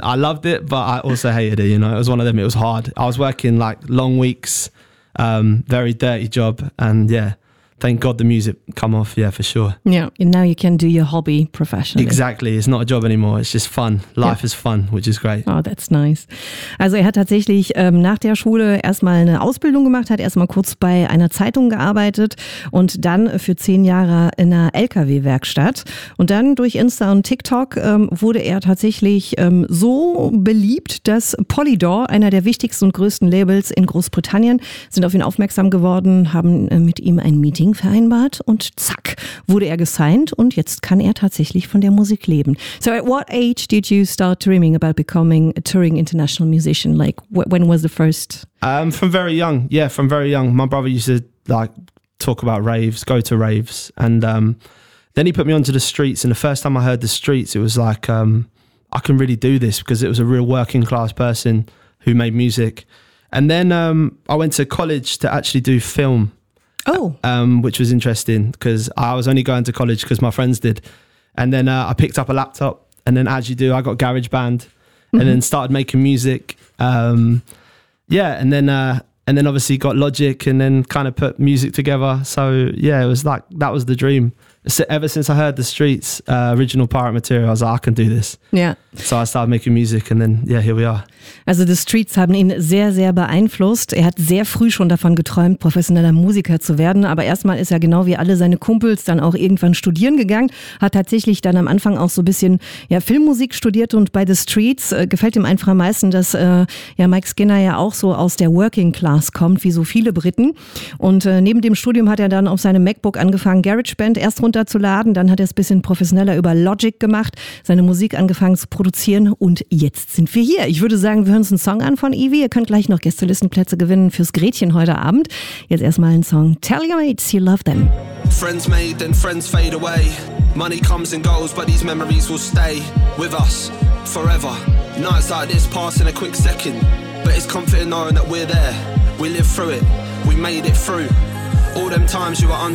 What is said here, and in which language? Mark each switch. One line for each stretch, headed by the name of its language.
English: I loved it, but I also hated it. You know, it was one of them. It was hard. I was working like long weeks. Very dirty job, and yeah, thank God the music come off, yeah, for sure. Yeah, and now you can do your hobby professionally. Exactly, it's not a job anymore, it's just fun. Life is fun, which is great. Oh, that's nice.
German: Also er hat tatsächlich nach der Schule erstmal eine Ausbildung gemacht, hat erstmal kurz bei einer Zeitung gearbeitet und dann für 10 Jahre in einer LKW-Werkstatt. Und dann durch Insta und TikTok wurde er tatsächlich so beliebt, dass Polydor, einer der wichtigsten und größten Labels in Großbritannien, sind auf ihn aufmerksam geworden, haben mit ihm ein Meeting vereinbart und zack, wurde er gesigned und jetzt kann er tatsächlich von der Musik leben.
English: So at what age did you start dreaming about becoming a touring international musician? Like when was the first? From very young. Yeah, from very young. My brother used to like talk about raves, go to raves. And then he put me onto the streets and the first time I heard the streets, it was like, I can really do this because it was a real working class person who made music. And then I went to college to actually do film. Oh. Which was interesting because I was only going to college because my friends did. And then I picked up a laptop and then as you do, I got GarageBand and then started making music. And then obviously got Logic and then kind of put music together. So yeah, it was like, that was the dream. So ever since I heard the streets, original pirate material, I was like, I can do this. Yeah. So I started making music and then, yeah, here we are.
German: Also the streets haben ihn sehr, sehr beeinflusst. Er hat sehr früh schon davon geträumt, professioneller Musiker zu werden. Aber erstmal ist er genau wie alle seine Kumpels dann auch irgendwann studieren gegangen. Hat tatsächlich dann am Anfang auch so ein bisschen ja, Filmmusik studiert. Und bei the streets gefällt ihm einfach am meisten, dass ja, Mike Skinner ja auch so aus der Working Class kommt, wie so viele Briten. Und neben dem Studium hat er dann auf seinem MacBook angefangen, GarageBand erst runterzuladen. Dann hat er es ein bisschen professioneller über Logic gemacht, seine Musik angefangen zu produzieren und jetzt sind wir hier. Ich würde sagen, wir hören uns einen Song an von Evie. Ihr könnt gleich noch Gästelistenplätze gewinnen fürs Gretchen heute Abend. Jetzt erstmal ein Song Tell Your Mates You Love Them.
English: Friends made, then friends fade away. Money comes and goes, but these memories will stay with us forever. Nights like this pass in a quick second, but it's comforting knowing that we're there. We live through it. We made it through. All them times you were unsure.